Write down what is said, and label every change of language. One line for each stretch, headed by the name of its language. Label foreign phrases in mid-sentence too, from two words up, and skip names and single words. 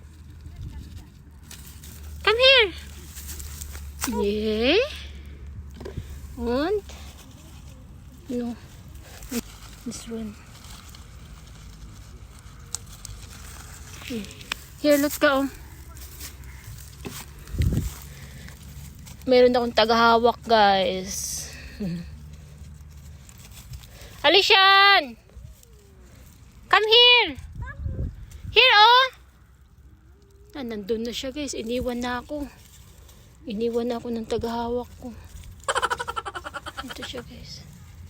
English: Come here. Yeah. Und no. This one. Here, Lutka, oh.
Filipino: Meron akong tagahawak, guys. Alishan!
English: Come here! Here, oh!
Filipino: Nandun na siya, guys. Iniwan na ako. Iniwan na ako ng tagahawak ko. Ito siya, guys.